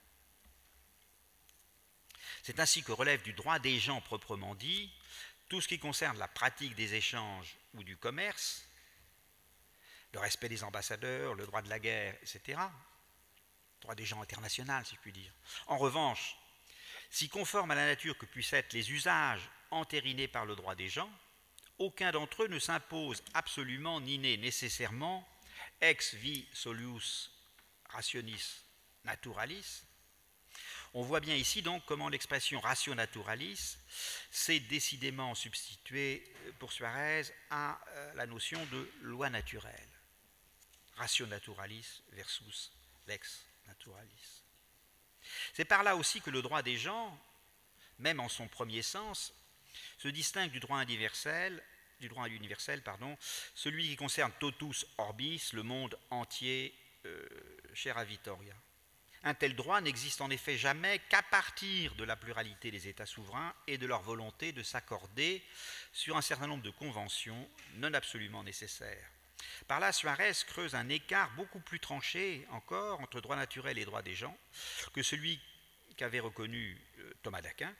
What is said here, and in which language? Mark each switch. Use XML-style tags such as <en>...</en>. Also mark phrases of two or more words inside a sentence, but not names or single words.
<fr>C'est ainsi que relève du droit des gens proprement dit tout ce qui concerne la pratique des échanges ou du commerce, le respect des ambassadeurs, le droit de la guerre, etc. Droit des gens international, si je puis dire. En revanche, si conforme à la nature que puissent être les usages entérinés par le droit des gens, aucun d'entre eux ne s'impose absolument ni n'est nécessairement</fr> <la>ex vi solius rationis naturalis.</la> <fr>On voit bien ici donc comment l'expression</fr> <la>ratio naturalis</la> <fr>s'est décidément substituée pour Suarez à la notion de loi naturelle.</fr> <la>Ratio naturalis versus lex naturalis.</la> <fr>C'est par là aussi que le droit des gens, même en son premier sens, se distingue du droit universel, celui qui concerne</fr> <la>totus orbis,</la> <fr>le monde entier, cher à Vittoria. Un tel droit n'existe en effet jamais qu'à partir de la pluralité des États souverains et de leur volonté de s'accorder sur un certain nombre de conventions non absolument nécessaires. Par là, Suarez creuse un écart beaucoup plus tranché encore entre droit naturel et droit des gens que celui qu'avait reconnu Thomas d'Aquin.</fr>